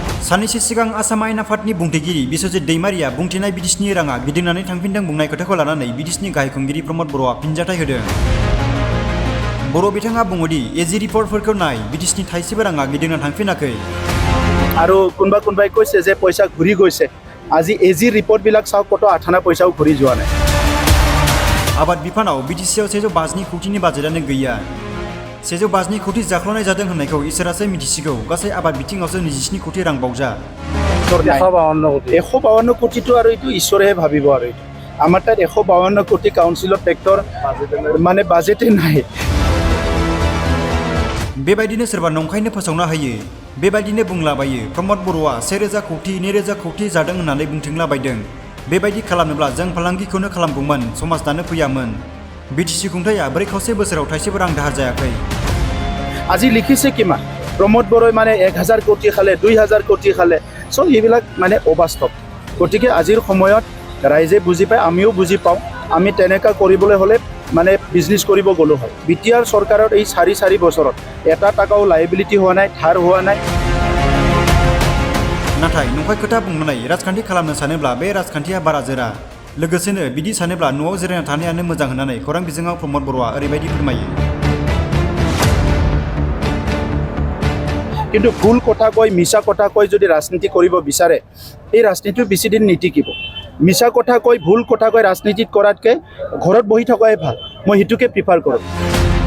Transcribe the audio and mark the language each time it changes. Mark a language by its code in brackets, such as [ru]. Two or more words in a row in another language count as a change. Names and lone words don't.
[brx] साननैसो सिगां आसाम आयेन आफादनि बुंथिगिरि बिश्वजित दैमारिया बुंथिनाय बिटिसिनि राङा गिदिंनानै थांफिनदों बुंनाय खोथाखौ लानानै बिटिसिनि गाहाय खुंगिरि प्रमद बर'आ फिनजाथाय होदों। बर' बिथाङा बुङोदि एजि रिपर्टफोरखौ नाय बिटिसिनि थाइसेबो राङा गिदिंना थांफिनाखै। [as] আৰু কোনোবাই কৈছে যে পইচা ঘূৰি গৈছে। আজি এজি ৰিপৰ্টবিলাক চাওক কত আঠানা পইচাও ঘূৰি যোৱা নাই। [brx] आबाद बिफानाव बिटिसिआव 150 कौटिनि बाजेटआनो गैया। 150 कौटि जाख्ल'नाय जादों होननायखौ इसोरासो मिथिसिगौ। गासै आबाद बिथिङावसो 27 कौटि रां बावजा। [as] 152 কোটিটো আৰু এইটো ঈশ্বৰেহে ভাবিব আৰু এইটো। আমাৰ তাত 152 কোটি কাউন্সিলৰ ট্ৰেক্টৰ মানে বাজেটে নাই। [brx] बेबायदिनो सोरबा नंखायनो फोसावना होयो। बेबायदिनो बुंलाबायो प्रमद बर'आ 1000 कौटि 2000 कौटि जादों होननानै बुंथिंलाबायदों। बेबायदि खालामनोब्ला जों फालांगिखौनो खालामगौमोन, समाज दानो फैयामोन। बिटिसि खुंथाया 4 बोसोराव थाइसेबो रां दाहार जायाखै। [as] আজি লিখিছে কিমান प्रमद बर'ই মানে 1000 কোটি খালে 2000 কোটি খালে। সো এইবিলাক মানে অবাস্তৱ। গতিকে আজিৰ সময়ত ৰাইজে বুজি পায়, আমিও বুজি পাওঁ। আমি তেনেকা কৰিবলৈ হলে মানে বিজনেছ কৰিব গলো হয়। বিটিআৰ চৰকাৰৰ এই 4 বছৰত এটা টাকাও লাইবিলিটি হোৱা নাই, ধাৰ হোৱা নাই। [brx] नाथाय नंखाय खोथा बुंनानै राजखान्थि खालामनो सानोब्ला बे राजखान्थिया बारा जोरा। लोगोसेनो बिदि सानोब्ला न'आव जिरायना थानायानो मोजां होननानै खौरां बिजोङाव प्रमद बर'आ ओरैबायदि फोरमायो। [as] কিন্তু ভুল কথা কৈ মিছা কথা কৈ যদি ৰাজনীতি কৰিব বিচাৰে এই ৰাজনীতিটো বেছি দিন নিটিকিব। মিছা কথা কৈ ভুল কথা কৈ ৰাজনীতি কৰাতকৈ ঘৰত বহি থকাই ভাল। মই হেতুকে প্ৰিফাৰ কৰোঁ।